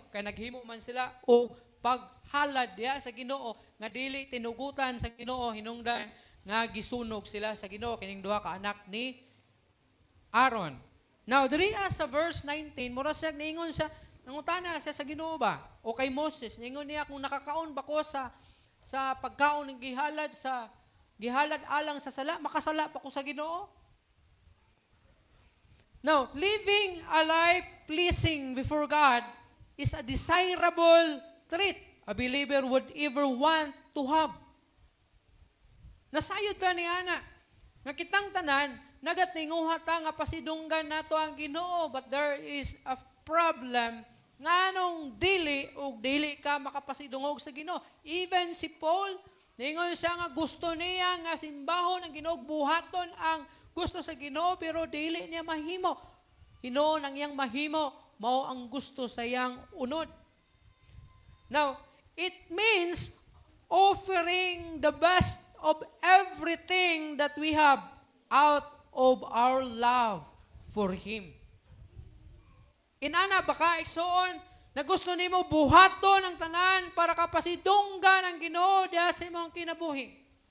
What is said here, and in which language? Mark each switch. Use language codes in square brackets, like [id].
[ceb] Kay naghimo man sila o paghalad diha sa Ginoo nga dili tinugutan sa Ginoo, hinungdan nga gisunog sila sa Ginoo kining duha ka anak ni Aaron. Now diri sa verse 19 mura siya niingon sa nangutana siya sa Ginoo ba o kay Moses, niingon niya kung nakakaon ba ko sa pagkaon ng gihalad alang sa sala, makasala pa ko sa Ginoo? [en] Now, living a life pleasing before God is a desirable trait a believer would ever want to have. [ceb] Nasayod ta ni ana nga kitang tanan nagatninguha ta nga pasidunggan nato ang Ginoo, [en] but there is a problem [ceb] nganong dili ka makapasidungog sa Ginoo. Even si Paul, ningon siya nga gusto niya nga simbahon ang Ginoo, buhaton ang gusto sa Ginoo, pero dili niya mahimo. Hinuon ang iyang mahimo, mao ang gusto sa iyang unod. [en] Now, it means offering the best of everything that we have out of our love for Him. [ceb] Inana baka igsoon na gusto nimo buhaton ang tanan para kapasidunggan ang Ginoo diha sa imong kinabuhi.